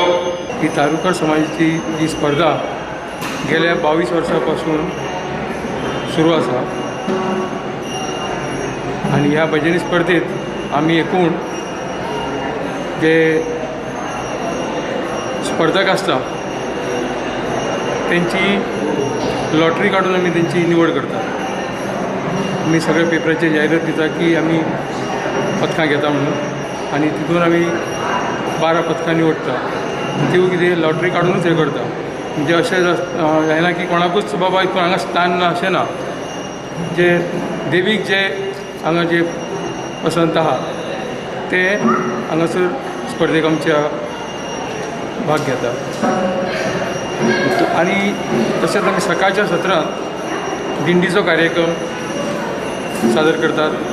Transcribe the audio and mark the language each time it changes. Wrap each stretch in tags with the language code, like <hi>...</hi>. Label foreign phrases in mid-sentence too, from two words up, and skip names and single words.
<mr>ही तालुका समाजाची ही स्पर्धा गेल्या 22 वर्षापासून सुरू आसा आणि ह्या भजनी स्पर्धेत आम्ही एकूण जे स्पर्धक असता त्यांची लॉटरी काढून आम्ही त्यांची निवड करता। आम्ही सगळे पेपराचे जाहिरात दिता की आम्ही पथकां घेता म्हणून आणि तितून आम्ही 12 पथकां निवडटा।</mr> <kok>त्यो कितें लॉटरी काढूनच हे करता, म्हणजे अशें जायना की कोणाकूच बाबा हितून हांगा स्थान ना अशें ना। जे देवीक जे हांगा जे पसंत आहा ते हांगासर स्पर्धेक आमच्या भाग घेता आणि तशेंच आमी सकाळच्या सत्रांत दिंडीचो कार्यक्रम सादर करतात।</kok>